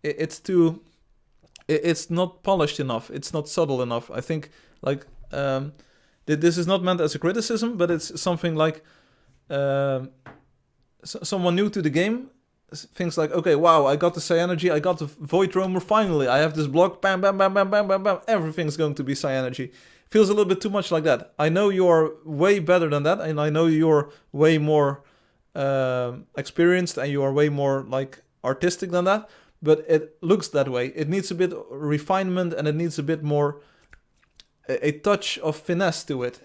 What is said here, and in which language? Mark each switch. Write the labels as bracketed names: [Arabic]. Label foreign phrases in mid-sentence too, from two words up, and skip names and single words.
[English] It's not polished enough. It's not subtle enough. I think like this is not meant as a criticism, but it's something like someone new to the game thinks like, okay, wow, I got the cyanergy, I got the void roamer, finally, I have this block, bam, bam, bam, bam, bam, bam, bam, everything's going to be cyanergy. Feels a little bit too much like that. I know you're way better than that, and I know you're way more experienced, and you are way more like artistic than that, but it looks that way. It needs a bit of refinement, and it needs a bit more a touch of finesse to it.